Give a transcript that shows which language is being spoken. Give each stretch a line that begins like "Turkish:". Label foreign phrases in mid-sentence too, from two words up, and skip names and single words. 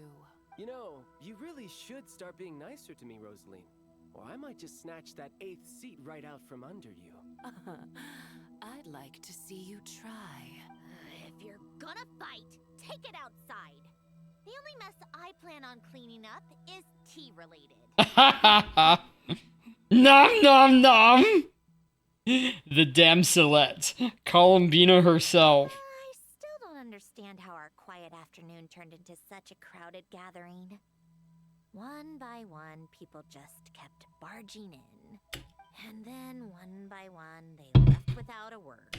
English: You know, you really should start being nicer to me, Rosaline. Or I might just snatch that 8th seat right out from under you. I'd like to see you try. If you're gonna fight, take it outside. The only mess I plan on cleaning up is tea-related. Ha ha ha. Nom nom nom. The damselette, Columbina herself. I still don't understand how our quiet afternoon turned into such a crowded gathering. One by one, people just kept barging in. And then one by one, they left without a word.